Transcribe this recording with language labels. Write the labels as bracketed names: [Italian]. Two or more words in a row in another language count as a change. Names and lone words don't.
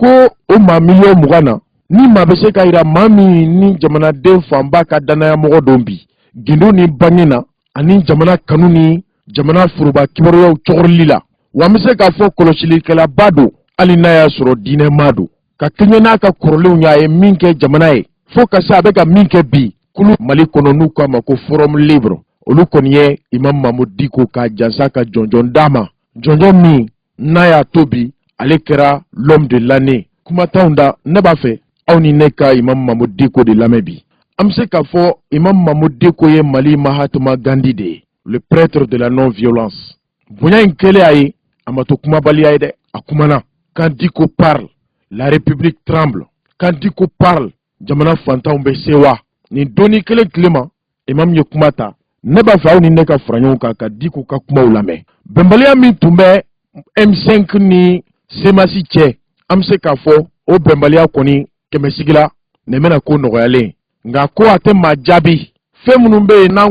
[Bambara] o maa miliyɔn 20 na ni maa bɛ se ka yira maa min ni jamanaden fanba ka danaya mɔgɔ dɔn bi gindo ni bange na ani jamana kanu ni jamana foroba kibaruyaw cɔgɔrili la wa an bɛ se k'a fɔ kɔlɔsilikɛlaba don hali n'a y'a sɔrɔ diinɛma don ka kɛɲɛ n'a ka kɔrɔlenw ye a ye min kɛ jamana ye fo ka se a bɛ ka min kɛ bi kulu Mali kɔnɔ n'u k'a ma ko [French] forum libre [Bambara] olu kɔni ye Imam Mamadu Diko ka jansa ka jɔnjɔn d'a ma jɔnjɔn min n'a y'a to bi ale kɛra [French] l'homme de l'année [Bambara] kuma t'anw da ne b'a fɛ aw ni ne ka Imam Mamadu Diko de lamɛn bi an bɛ se k'a fɔ Imam Mamadu Diko ye Mali Mahatma Gandhi de ye [French] le prêtre de la non-violence [Bambara] bonya in kɛlen a ye a ma to kumabaliya ye dɛ a kumana [French] quand Diko parle la République tremble quand Diko parle [Bambara] jamana fantanw bɛ sewa nin doni kelen tile ma Imam ye kuma ta ne b'a fɛ aw ni ne ka fara ɲɔgɔn kan ka Diko ka kumaw lamɛn bɛnbaliya min tun bɛ M5 ni semasi cɛ an bɛ se k'a fɔ o bɛnbaliya kɔni kɛmɛsigi la nin bɛna ko nɔgɔyalen nka ko a tɛ maa jaabi fɛn minnu bɛ yen n'an